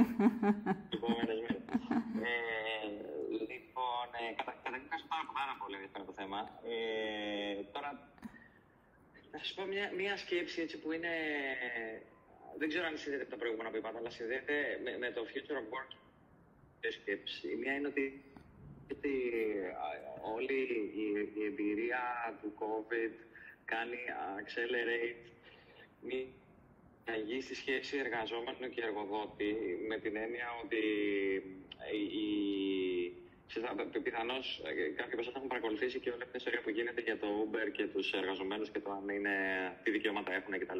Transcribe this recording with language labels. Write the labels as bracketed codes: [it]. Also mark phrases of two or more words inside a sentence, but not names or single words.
[el] Επόμενες μέρες. Λοιπόν, καταρχήν πάρα πολύ ενδιαφέρον το θέμα. Τώρα, να σας πω μια σκέψη έτσι που είναι... Δεν ξέρω αν συνδέεται με τα προηγούμενα που είπατε, αλλά συνδέεται με το [en] future of work [el] σκέψη. Η μία είναι ότι όλη η εμπειρία του COVID κάνει accelerate μια γη στη σχέση εργαζόμενου και εργοδότη, με την έννοια ότι πιθανώς κάποιοι από εσάς έχουν παρακολουθήσει και όλη αυτή την ιστορία που γίνεται για το Uber και τους εργαζομένους και το αν είναι, τι δικαιώματα έχουν κτλ.